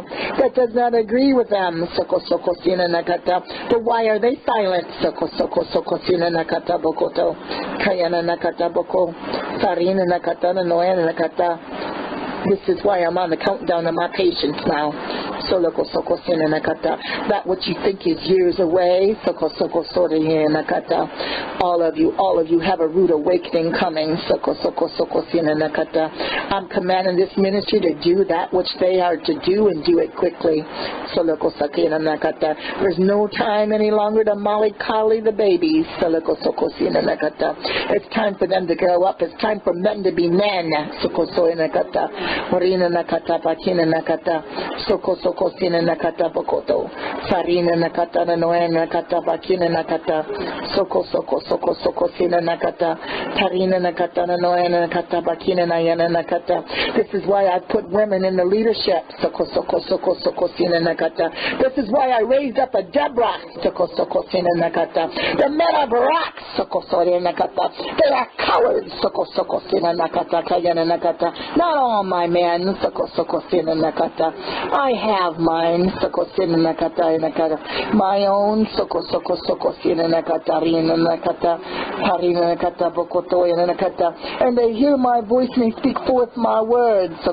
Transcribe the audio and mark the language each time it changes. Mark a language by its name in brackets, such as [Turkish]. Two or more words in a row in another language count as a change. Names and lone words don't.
[English] That does not agree with them. Soko soko sina nakata. But why are they silent? Soko soko soko sina nakata bokoto kayana nakata boko sarina nakata noena nakata. This is why I'm on the countdown of my patience now. That what you think is years away, all of you have a rude awakening coming. I'm commanding this ministry to do that which they are to do and do it quickly. There's no time any longer to mollycoddle the babies. It's time for them to grow up. It's time for them to be men. Morina nakata bakina nakata soko soko sina nakata bokoto sarina nakata noena nakata bakina nakata soko soko soko soko sina nakata tarina nakata noena nakata bakina nayana nakata. This is why I put women in the leadership. Soko soko soko soko sina nakata. This is why I raised up a Deborah. Soko soko sina nakata. The men of Barak. Soko soko nakata. They are cowards. Soko soko sina nakata kayana nakata. Not all my men. I have have mine, my own, and they hear my voice and they speak forth my words.